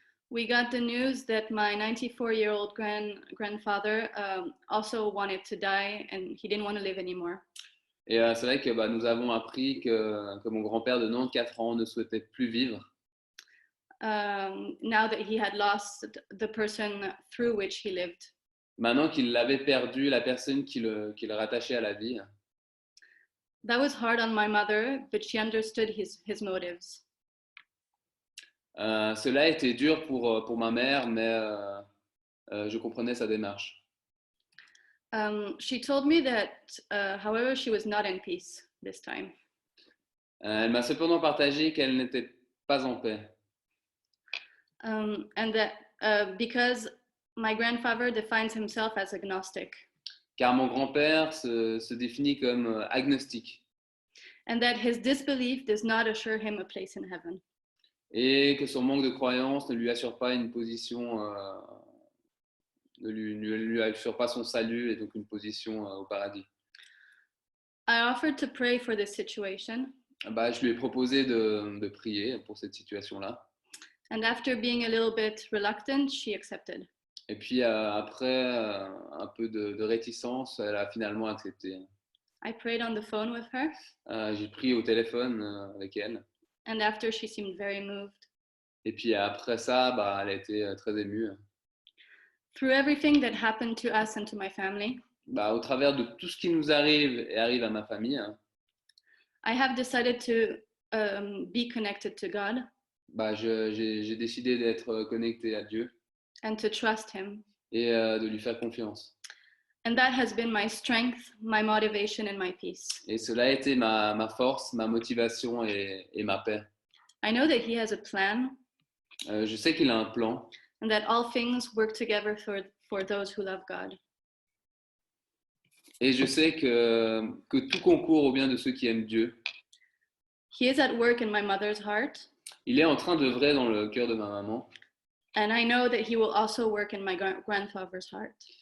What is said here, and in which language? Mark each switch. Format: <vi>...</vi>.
<en>we got the news that my 94-year-old grandfather also wanted to die and he didn't want to live anymore.</en> <fr>et c'est vrai que nous avons appris que mon grand-père de 94 ans ne souhaitait plus vivre,</fr> <en>Now that he had lost the person through which he lived.</en> <fr>maintenant qu'il avait perdu la personne qui le rattachait à la vie.</fr> <en>That was hard on my mother, but she understood his motives.</en> <fr>Cela a été dur pour ma mère, mais je comprenais sa démarche.</fr> <en>She told me that, however, she was not in peace this time.</en> <fr>Elle m'a cependant partagé qu'elle n'était pas en paix,</fr> <en>And that because my grandfather defines himself as agnostic,</en> <fr>car mon grand-père se définit comme agnostique,</fr> <en>and that his disbelief does not assure him a place in heaven.</en> <fr>et que son manque de croyance ne lui assure pas une position, ne lui assure pas son salut et donc une position au paradis.</fr> <en>I offered to pray for this situation,</en> <fr>Je lui ai proposé de prier pour cette situation-là.</fr> <en>and after being a little bit reluctant, she accepted.</en> <fr>Et puis après un peu de réticence, elle a finalement accepté.</fr> <en>I prayed on the phone with her,</en> <fr>J'ai pris au téléphone avec elle.</fr> <en>and after she seemed very moved.</en> <fr>Et puis après ça, elle a été très émue.</fr> <en>Through everything that happened to us and to my family,</en> <fr>Au travers de tout ce qui nous arrive et arrive à ma famille,</fr> <en>I have decided to be connected to God</en> <fr>j'ai décidé d'être connecté à Dieu</fr> <en>and to trust Him.</en> <fr>et de lui faire confiance.</fr> <en>And that has been my strength, my motivation, and my peace.</en> <fr>Et cela a été ma force, ma motivation et ma paix.</fr> <en>I know that He has a plan</en> <fr>Je sais qu'il a un plan</fr> <en>and that all things work together for those who love God.</en> <fr>et je sais que tout concourt au bien de ceux qui aiment Dieu.</fr> <en>He is at work in my mother's heart,</en> <fr>Il est en train d'œuvrer dans le cœur de ma maman</fr> <en>And I know that he will also work in my grandfather's heart.</en>